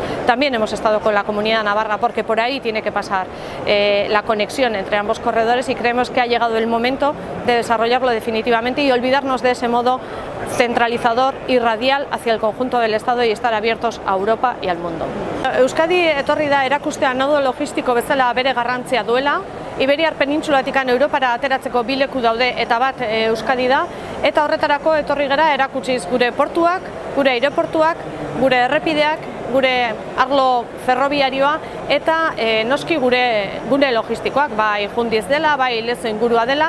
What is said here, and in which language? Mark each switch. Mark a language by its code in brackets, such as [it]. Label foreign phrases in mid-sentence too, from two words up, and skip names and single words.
[es] También hemos estado con la Comunidad Navarra, porque por ahí tiene que pasar la conexión entre ambos corredores, y creemos que ha llegado el momento de desarrollarlo definitivamente y olvidarnos de ese modo centralizador y radial hacia el conjunto del Estado, y estar abiertos a Europa y al mundo. [eu] Euskadi etorri da erakustea nodo logistiko bezala bere garrantzia duela. Iberiar penintsulatik Europara ateratzeko bi leku daude, eta bat Euskadi da, eta horretarako etorri gara erakutsiz gure portuak, gure aireportuak, gure errepideak, gure arlo ferroviarioa, eta noski gure gune logistikoak, bai Jundiz dela, bai Lezo ingurua dela.